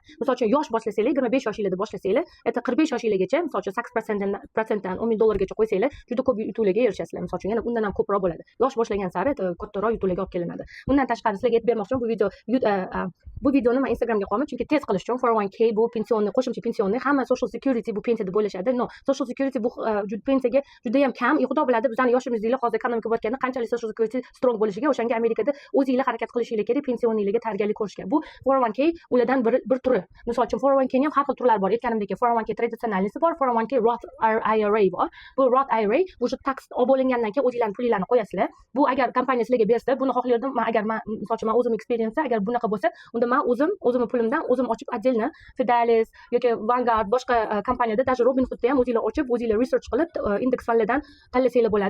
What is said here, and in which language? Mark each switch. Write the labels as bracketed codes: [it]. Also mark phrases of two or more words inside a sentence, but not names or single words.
[uz] Misol uchun yosh boshlasanglar, 25 yoshingizda boshlasanglar, 45 yoshingizgacha misol uchun 8%dan $10,000 gacha qo'ysanglar, juda ko'p yutuvlarga erishasizlar. Misol uchun yana undan ham ko'proq bo'ladi. Yosh boshlagan sari kattaroq yutuvlarga olib kelinadi. Undan tashqari sizlarga aytib bermoqchiman, bu videoni men Instagramga qo'yaman, chunki tez qilish uchun 401k bu pensionni, qo'shimcha pensionni, hamma [en] social security [uz] bu pensiya deb o'ylashadi. No, [en] social security [uz] bu pensiyaga juda ham kam. Xudo biladi, bizning yoshimizda hozir ekonomika bo'tganda qanchalik [en] social security strong [uz] bo'lishiga, o'shanga Amerikada o'zingizlar harakat qilishingiz kerak pensioniylarga tayyorgarlik ko'rishga. Bu 401k ulardan bir turi. Misol uchun 401k ning ham har xil turlari bor. Aytganimdek 401k tradisionallisi bor, 401k Roth IRA bor. Bu Roth IRA bu tax olib olingandan keyin o'zingizlarning pulinglarni qo'yasizlar. Bu agar kompaniya sizlarga bersa, buni xohlardim, agar men misol uchun men o'zim experience agar bunaqa bo'lsa, unda men o'zimni pulimdan o'zim ochib отдельно Fidelis yoki Vanguard boshqa kompaniyada, даже Robinhoodda ham o'zingizlar ochib, o'zingizlar research qilib indeks fondlardan tanlasanglar bo'ladi.